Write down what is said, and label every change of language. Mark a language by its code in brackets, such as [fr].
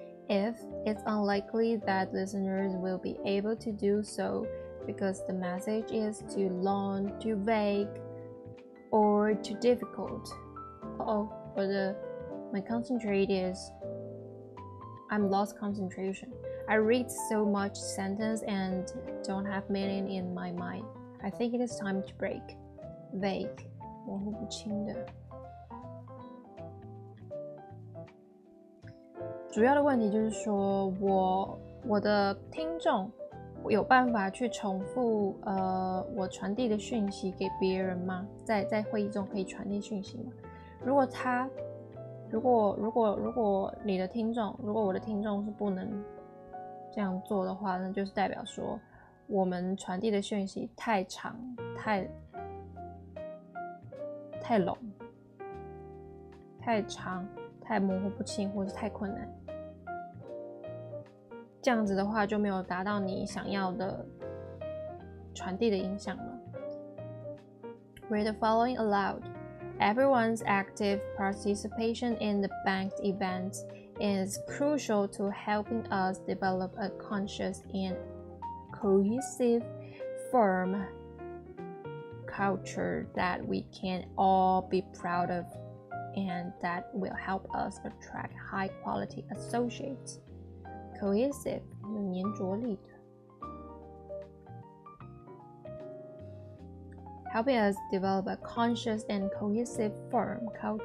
[en] If it's unlikely that listeners will be able to do so because the message is too long, too vague, or too difficult. My concentrate is, I'm lost concentration. I read so much sentence and don't have meaning in my mind. I think it is time to break. [zh] Vague, 模糊不清的。主要的问题就是说，我的听众有办法去重复我传递的讯息给别人吗？在会议中可以传递讯息吗？如果你的听众，如果我的听众是不能这样做的话，那就是代表说我们传递的讯息太长、太笼、太长、太模糊不清，或是太困难。这样子的话就没有达到你想要的传递的影响了。 [en] Read the following aloud. Everyone's active participation in the banked event is crucial to helping us develop a conscious and cohesive firm culture that we can all be proud of and that will help us attract high-quality associates. [zh] Cohesive 有粘着力的。 [en] Helping us develop a conscious and cohesive firm culture.